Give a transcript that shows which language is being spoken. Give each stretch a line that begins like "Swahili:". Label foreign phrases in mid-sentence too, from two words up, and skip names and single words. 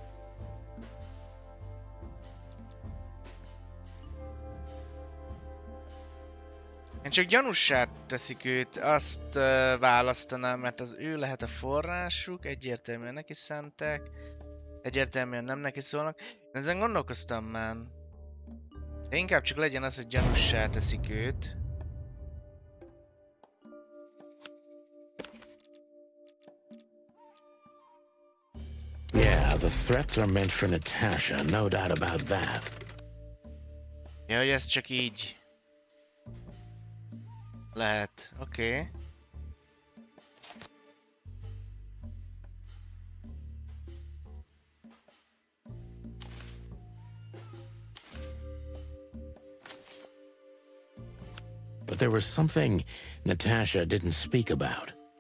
Hungarian: Én csak gyanússá teszik őt, azt választanám, mert az ő lehet a forrásuk, egyértelműen neki szánták, egyértelműen nem neki szólnak. Ezen gondolkoztam már. De inkább csak legyen az, hogy gyanússá teszik őt.
English: Yeah, the threats are meant for Natasha, no doubt about that.
Hungarian: Ja, hogy ez csak így lehet. Oké.
English: But there was something Natasha didn't speak about.